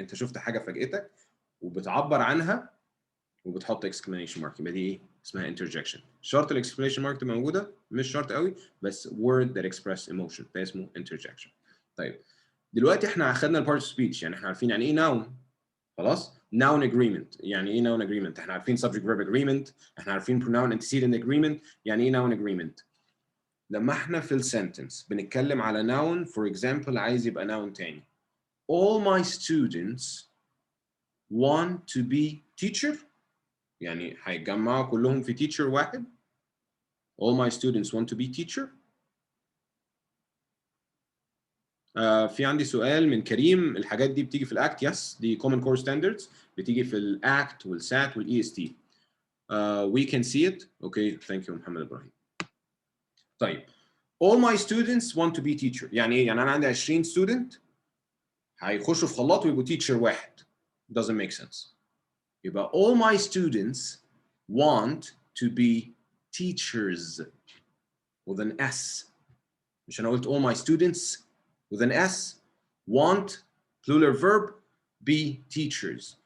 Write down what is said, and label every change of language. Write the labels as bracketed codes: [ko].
[ar] انت شفت حاجه فاجئتك وبتعبر عنها وبتحط exclamation mark يبقى دي ايه؟ اسمها interjection. شرط ال exclamation mark تبقى موجوده مش شرط قوي بس word that express emotion ده اسمه interjection. طيب دلوقتي احنا اخدنا ال part of speech يعني احنا عارفين يعني ايه noun. خلاص؟ noun agreement. يعني ايه noun agreement؟ احنا عارفين subject verb agreement، احنا عارفين pronoun antecedent agreement. يعني ايه noun agreement؟ لما احنا في ال sentence بنتكلم على noun for example عايز يبقى noun تاني. [en] All my students want to be teacher. [ar] يعني هيتجمعوا كلهم في teacher واحد. [en] All my students want to be teacher. [ar] في عندي سؤال من كريم. الحاجات دي بتيجي في الاكت. يس دي common core standards بتيجي في الاكت والسات والاي اس تي. [en] We can see it. Okay, thank you محمد ابراهيم. طيب all my students want to be teacher. [ar] يعني ايه؟ يعني انا عندي 20 student هيخشوا في خلاط ويبقوا teacher واحد. [en] Doesn't make sense. يبقى all my students want to be teachers with an S. [ar] مش انا قلت [en] all my students with an S want plural verb be teachers.